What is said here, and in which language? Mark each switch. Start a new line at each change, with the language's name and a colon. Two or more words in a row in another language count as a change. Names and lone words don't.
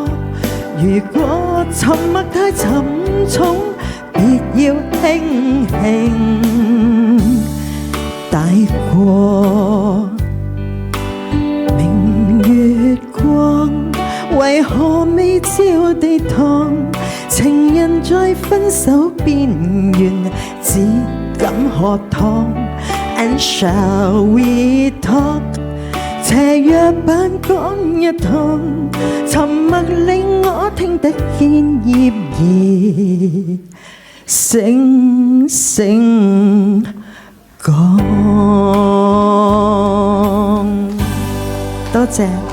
Cantonese: 如果沉默太沉重，別要輕輕帶過。明月光，為何未照地堂？情人在分手邊緣，只敢喝湯。
English: And shall we talk？
Cantonese: 斜約版講一趟，沉默令我聽得見葉兒聲聲講。多謝。